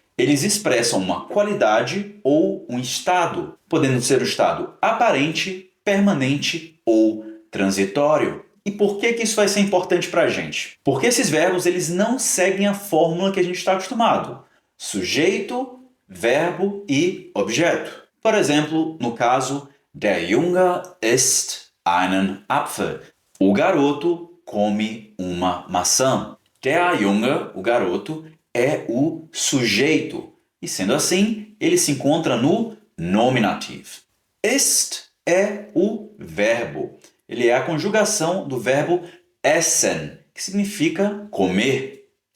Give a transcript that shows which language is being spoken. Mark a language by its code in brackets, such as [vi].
[pt] Eles expressam uma qualidade ou um estado, podendo ser o estado aparente, permanente ou transitório. E por que isso vai ser importante para a gente? Porque esses verbos eles não seguem a fórmula que a gente está acostumado. Sujeito, verbo e objeto. Por exemplo, no caso, [de] der Junge isst einen Apfel. [pt] O garoto come uma maçã. Der Junge, o garoto, é o sujeito. E sendo assim, ele se encontra no nominativo. Ist é o verbo. Ele é a conjugação do verbo essen, que significa comer.